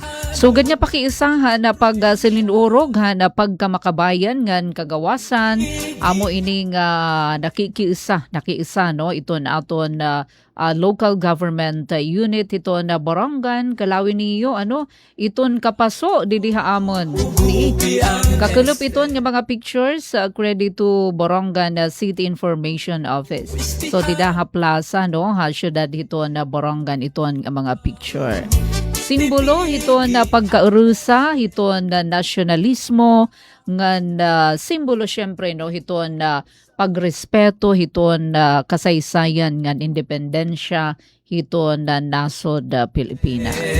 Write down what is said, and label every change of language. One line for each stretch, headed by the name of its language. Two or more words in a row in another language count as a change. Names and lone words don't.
Waray: Sugad niya pakiisahan na pag silinurog na pagkamakabayan ngan kagawasan amo ini nga nakikiisa iton aton local government unit iton Borongan kalawin niyo iton kapaso didiha amon ni kakulup iton nga mga pictures,
English: credit to
Waray: Borongan City Information Office. So didaha plaza syudad iton Borongan iton nga mga picture. Simbolo hiton na pagkaurusa, hiton na nasyonalismo, ngan simbolo syempre hiton na pagrespeto, hiton na kasaysayan ngan independensya, hiton na nasod Pilipinas.